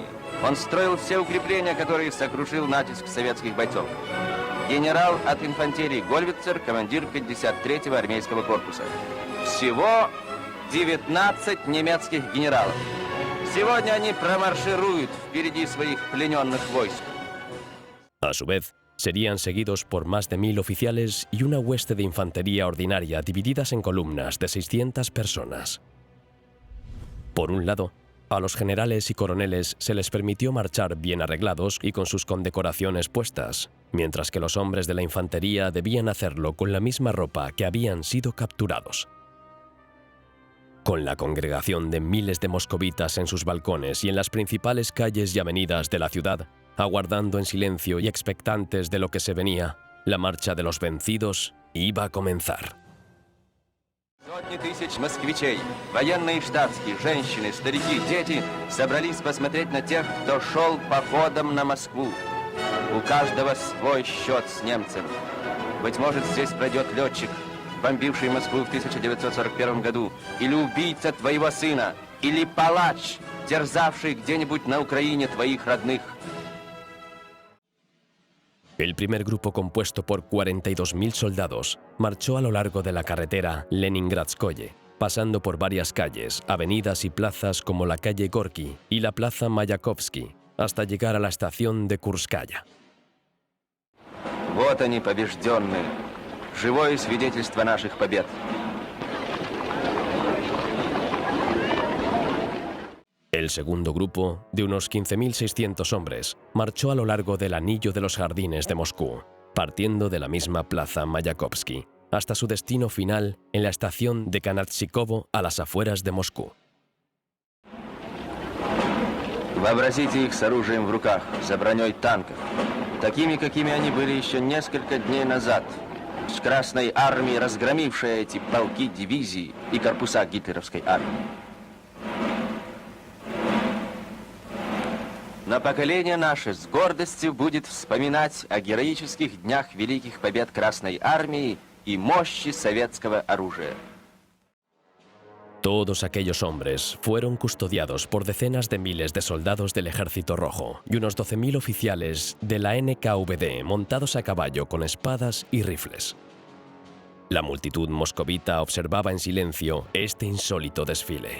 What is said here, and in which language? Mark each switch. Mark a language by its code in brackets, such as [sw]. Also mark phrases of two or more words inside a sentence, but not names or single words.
[ru] Он строил все укрепления, которые сокрушил натиск советских бойцов. Генерал от инфантерии Гольвицер, командир 53-го армейского корпуса. Всего 19 немецких генералов. Сегодня они промаршируют впереди своих плененных войск. [es] A su vez, serían seguidos por más de 1000 oficiales y una hueste de infantería ordinaria divididas en columnas de 600 personas. Por un lado, a los generales y coroneles se les permitió marchar bien arreglados y con sus condecoraciones puestas, mientras que los hombres de la infantería debían hacerlo con la misma ropa que habían sido capturados. Con la congregación de miles de moscovitas en sus balcones y en las principales calles y avenidas de la ciudad, aguardando en silencio y expectantes de lo que se venía, la marcha de los vencidos iba a comenzar. [ru] Сотни тысяч москвичей, военные и штатские, женщины, старики, дети собрались посмотреть на тех, кто шел походом на Москву. У каждого свой счет с немцем. Быть может, здесь пройдет летчик, бомбивший Москву в 1941 году, или убийца твоего сына, или палач, терзавший где-нибудь на Украине твоих родных. [es] El primer grupo, compuesto por 42.000 soldados, marchó a lo largo de la carretera Leningradskoye, pasando por varias calles, avenidas y plazas como la calle Gorki y la plaza Mayakovsky, hasta llegar a la estación de Kurskaya. [ru] Вот они, побежденные, живое свидетельство наших побед. [es] El segundo grupo, de unos 15.600 hombres, marchó a lo largo del anillo de los jardines de Moscú, partiendo de la misma plaza Mayakovsky, hasta su destino final en la estación de Kanatchikovo a las afueras de Moscú. [ru] Вообразите их с оружием в руках, за броней танков, такими, какими они были еще несколько дней назад, с Красной армией, разгромившей эти полки, дивизии и корпуса гитлеровской армии. Но поколение наше с гордостью будет вспоминать о героических днях великих побед Красной армии и мощи советского оружия. [es] Todos aquellos hombres fueron custodiados por decenas de miles de soldados del Ejército Rojo y unos 12.000 oficiales de la NKVD montados a caballo con espadas y rifles. La multitud moscovita observaba en silencio este insólito desfile.